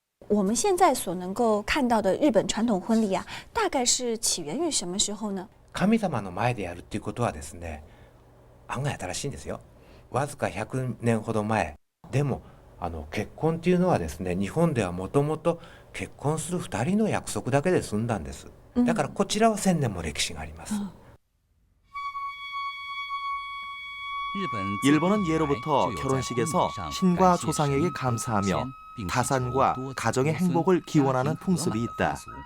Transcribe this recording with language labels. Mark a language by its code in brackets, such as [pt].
[zh] 我们现在所能够看到的日本传统婚礼啊，大概是起源于什么时候呢？ [ja] 神様の前でやるっていうことはですね、案外新しいんですよ。わずか100年ほど前。でも結婚っていうのはですね、日本ではもともと結婚する2人の約束だけで済んだんです。だからこちらは1000年も歴史があります。 [ko] 일본은 예로부터 결혼식에서 신과 조상에게 감사하며 가산과 가정의 행복을 기원하는 풍습이 있다.